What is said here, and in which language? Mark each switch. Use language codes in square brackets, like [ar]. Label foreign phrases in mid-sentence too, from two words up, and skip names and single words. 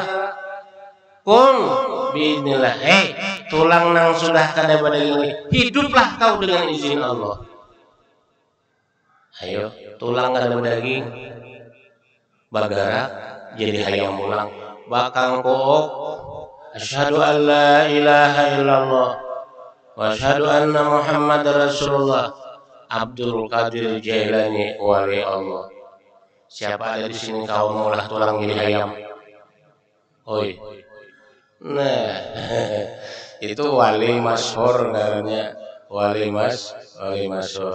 [ar] قم بإذن الله. [bjn] Tulang nang sudah kada pada ini, hiduplah kau dengan izin Allah. Ayo, tulang kada berdaging, bagarak jadi hayam ulang. Bakang kook, [ar] أشهد أن لا إله إلا الله وأشهد أن محمدا رسول الله. [bjn] Abdul Qadir Jailani wali Allah. Siapa ada di sini kau mengolah tulang jadi ayam? Oi. Nah, itu wali masyhur namanya, wali masyhur.